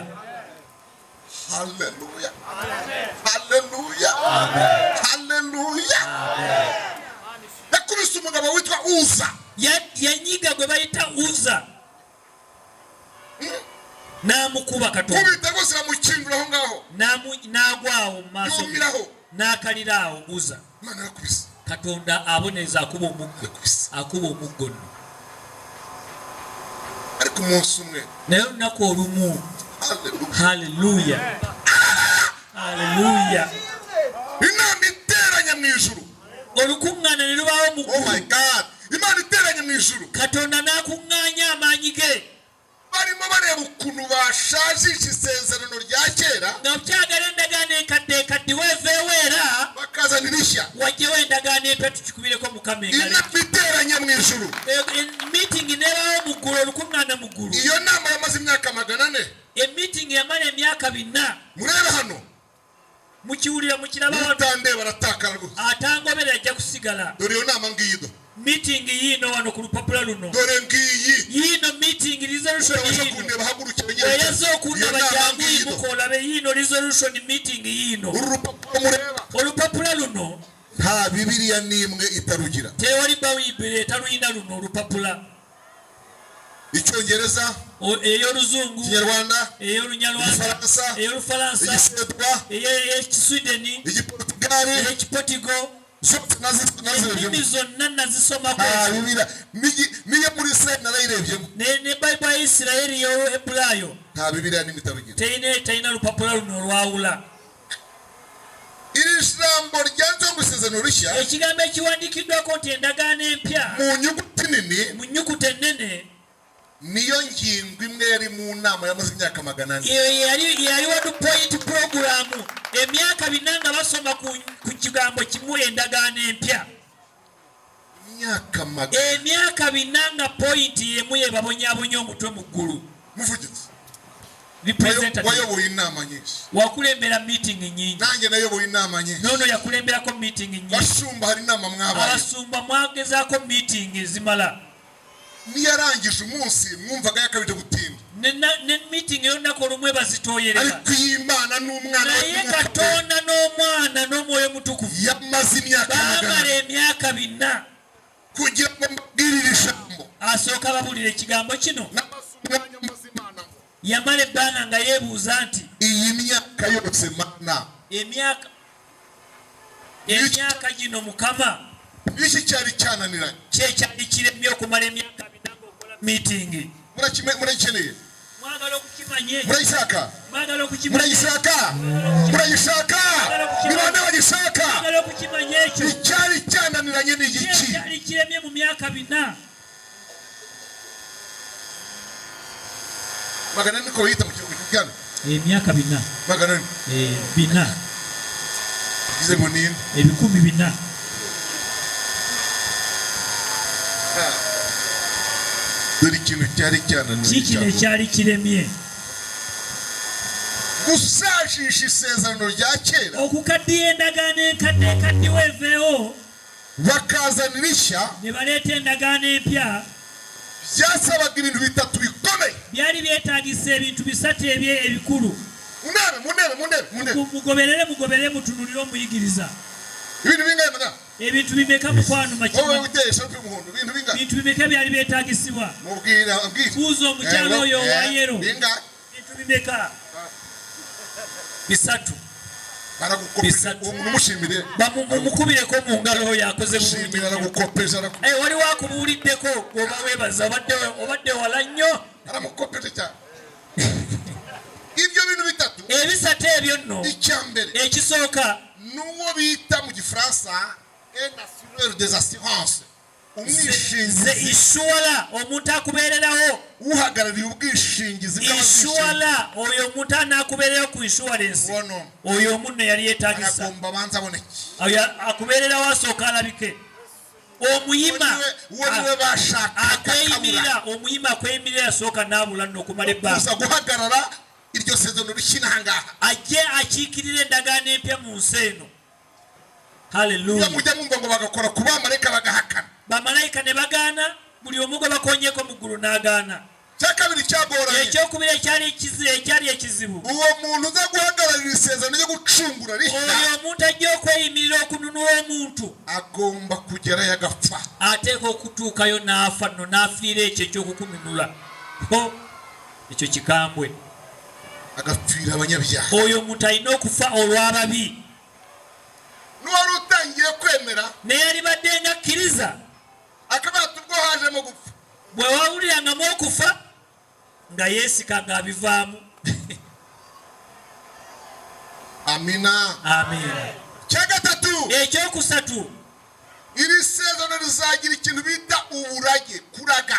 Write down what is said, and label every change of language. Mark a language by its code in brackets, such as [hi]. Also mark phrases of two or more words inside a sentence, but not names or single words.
[rw] haleluya haleluya haleluya yakubise umugabo witwa Uza [lg] yanyiga gwe bayita Uza n'amukuba Katonda [rw] kubita gose amukindura aho ngaho [lg] n'agwawo mu maaso ge n'akalira awo Uza katonda aboneza akuba omuggo [rw] ariko umunsi umwe [lg] naye olunaku olumu haleluya haleluya [rw] inama iteranya mu ijuru [lg] olukuŋŋaana ne lubaawo mu [en] oh my god [rw] imana iteranya mu ijuru [lg] katonda n'akuŋŋaanya amaanyi ge [rw] barimo bareba ukuntu bashajisha isezerano rya kera [lg] nga bukyagala endagaano enkadde weeveewo era [rw] bakazana irishya [lg] wajjewo endagaano empya tukikubireko mukama [rw] inama iteranya mu ijuru [lg] emiitingi neebaawo mu ggulu olukuŋŋaana mu ggulu [rw] iyo nama yamaze imyaka 400 [lg] emiitingi yamala emyaka 4 [rw] murebe hano [lg] mukiwulira mukirabawo [rw] mutande baratakara rwose [lg] atangobera ajja kusigala [rw] dore iyo nama ngiyido [lg] meeting yino wano ku lupapula luno [rw] dore ngiyi [lg] yino [en] meeting resolution [lg] yino oyaza okundaba jangu yimukola be yino [en] resolution meeting [lg] yino olupapula luno [rw] nta bibiliya n'imwe itarugira [lg] tewali bawibire etaluyina luno olupapula [rw] icyongereza [lg] ey'oluzungu [rw] ikinyarwanda [lg] ey'olunyarwanda ey'olufalansa [rw] igisedwa [lg] ey'ekiswideni [rw] igiportugali [lg] ey'ekipotigo ennimi zonna nazisomako [rw] niyo muri Isirayeli narayirebyemo [lg] ne bayibuli ya Isirayeli y'Ebulaayo [rw] nta bibiliya n'imwe itarugira [lg] teyina lupapula luno olwawula [rw] iri jambo ryanzwe mu isezerano rishya [lg] ekigambo ekiwandiikiddwako nti endagaano empya mu nyuguti ennene [rw] niyo ngingo imwe yari mu nama yamaze imyaka 400 [lg] yaliwo [en] point program [lg] emyaka 4 nga basoma ku kigambo kimu endagaano empya emyaka 4 nga point yemu yebabonyabonya omutwe mu ggulu [rw] muvugizi wayoboye inama nyinshi [lg] wakulembera meeting nyingi [rw] nange nayoboye inama nyinshi [lg] nono yakulemberako meeting nyingi [rw] basumba hari inama mwabaye [lg] abasumba mwagezaako meeting zimala [rw] niyarangije umunsi mwumvaga yakabije gutinda [lg] ne meeting y'olunaku olumwe bazitooyerera [rw] ariko y'Imana n'umwana [lg] naye Katonda n'omwana n'omwoyo mutukuvu [rw] yamaze imyaka [lg] baamala emyaka 4 [rw] kugira ngo mbabwirire ijambo [lg] asooka babulira ekigambo kino yamala ebbanga nga yeebuuza nti [rw] iyi myaka yose mana [lg] emyaka gino mukama [rw] iki cyari cyananiranye [lg] kyekyali kiremye okumala emyaka 4 ng'okola meeting [rw] murayikeneye [lg] mwagala okukimanye [rw] murayishaka [lg] mwagala okukimanye [rw] murayishaka nibande bagishaka [lg] mwagala okukimanye ekyo [rw] icyari cyananiranye n'igiki [lg] kyekyali kiremye mu myaka 4 [rw] magana niko yita mu kiruhuko cyane [lg] emyaka 4 [rw] magana 4 bize ngo nini [lg] ebikumi 4 [rw] dore ikintu cyari cyananiranye [lg] kikino cyari kiremye [rw] gusajisha isezerano rya kera [lg] okukaddiya endagaano enkadde weeveewo [rw] bakazana irishya [lg] ne baleeta endagaano empya [rw] byasabaga ibintu bitatu bikomeye [lg] byali byetaagisa ebintu 3 ebikulu [rw] munebe [lg] mugoberere mutunulire omuyigiriza [rw] ibintu bingahe mana [lg] ebintu bimeka mukwano [rw] wowe utesha umuhondo ibintu bingahe [lg] ebintu bimeka byali byetaagisibwa [rw] mubwira [lg] kuuza omukyala oyo wa yero ebintu bimeka 3 [rw] umushimire [lg] bamukubireko mu ngalo yakoze waliwo akubuuliddeko oba weebaza obadde wala nnyo [rw] ibyo bintu bitatu [lg] ebisatu ebyo nno [rw] icyambere [lg] ekisooka [rw] n'uwo bita mu gifaransa [fr] un assureur des assurances [rw] umwishingizi [lg] ishuwala omuntu akubeereraho [rw] uhagarariye ubwishingizi [lg] ishuwala oyo omuntu anakubeereraho ku insurance oyo omunno yali yeetaagisa [rw] agomba banza aboneke [lg] akubeereraho asooka alabike omuyima akweyimirira asooka n'abula nno okumala ebbanga [rw] guhagarara iryo sezerano rishyinahangaha [lg] ajje akiikirira endagaano empya mu nsi eno haleluya [rw] mujya mwumva ngo bagakora ku bamalayika bagahakana [lg] bamalayika ne bagaana buli omu gwe bakonyeko mu ggulu n'agaana [rw] kyakabiri kyagoranye [lg] ekyokubiri ekyali ekizibu [rw] uwo muntu uza guhagararira isezerano ryo gucungura [lg] oyo omuntu ajja okweyimirira okununula omuntu [rw] agomba kugerayo agapfa [lg] ateeka okutuukayo n'afa nno n'afiira ekyo ekyokukununula ekyo kikambwe [rw] agapfira abanyabyaha [lg] oyo omuntu alina okufa olw'ababi [rw] n'uwari yatangiye kwemera [lg] neyali baddenga akkiriza [rw] akabato ubwo hajemo gupfa [lg] bwe wawulirangamu okufa nga yeesika ng'abivaamu. [rw] amina [lg] Amina. [rw] kyagatatu [lg] Ekyokusatu, [rw] iri sezano lizagira ikintu bita uburage kuraga.